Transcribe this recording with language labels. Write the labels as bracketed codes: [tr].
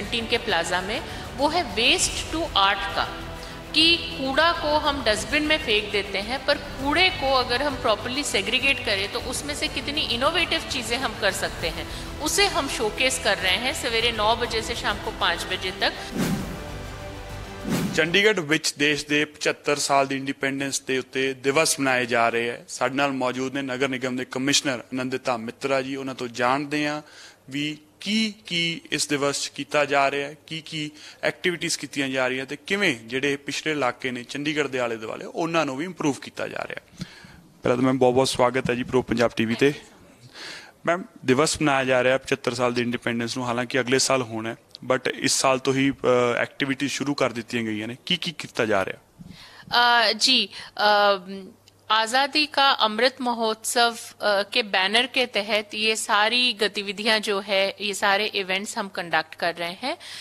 [hi] 17 के प्लाजा में वो है वेस्ट टू आर्ट का, कि कूड़ा को हम डस्टबिन में फेंक देते हैं, पर कूड़े को अगर हम प्रॉपर्ली सेग्रीगेट करें तो उसमें से कितनी इनोवेटिव चीज़ें हम कर सकते हैं, उसे हम शोकेस कर रहे हैं सवेरे 9 बजे से शाम को 5 बजे तक। [pa] ਚੰਡੀਗੜ੍ਹ ਵਿੱਚ ਦੇਸ਼ ਦੇ 75 ਸਾਲ ਦੀ ਇੰਡੀਪੈਂਡੈਂਸ ਦੇ ਉੱਤੇ ਦਿਵਸ ਮਨਾਏ ਜਾ ਰਹੇ ਹੈ। ਸਾਡੇ ਨਾਲ ਮੌਜੂਦ ਨੇ ਨਗਰ ਨਿਗਮ ਦੇ ਕਮਿਸ਼ਨਰ ਅਨੰਦਿਤਾ ਮਿੱਤਰਾ ਜੀ। ਉਹਨਾਂ ਤੋਂ ਜਾਣਦੇ ਹਾਂ ਵੀ ਕੀ ਇਸ ਦਿਵਸ 'ਚ ਕੀਤਾ ਜਾ ਰਿਹਾ ਹੈ, ਕੀ ਐਕਟੀਵਿਟੀਜ਼ ਕੀਤੀਆਂ ਜਾ ਰਹੀਆਂ ਤੇ ਕਿਵੇਂ ਜਿਹੜੇ ਪਿਛੜੇ ਇਲਾਕੇ ਨੇ ਚੰਡੀਗੜ੍ਹ ਦੇ ਆਲੇ ਦੁਆਲੇ ਉਹਨਾਂ ਨੂੰ ਵੀ ਇੰਪਰੂਵ ਕੀਤਾ ਜਾ ਰਿਹਾ। ਪਹਿਲਾਂ ਤਾਂ ਮੈਮ ਬਹੁਤ ਸਵਾਗਤ ਹੈ ਜੀ ਪ੍ਰੋ ਪੰਜਾਬ ਟੀਵੀ ਤੇ। [hi] मैम दिवस मनाया जा रहा है 75 साल की इंडिपेंडेंस ਨੂੰ, हालांकि अगले साल होना है, बट इस साल तो ही एक्टिविटी शुरू कर दी गई ने, की किया जा रहा? जी, आज़ादी का अमृत महोत्सव के बैनर के तहत ये सारी गतिविधियां जो है, ये सारे इवेंट्स हम कंडक्ट कर रहे हैं।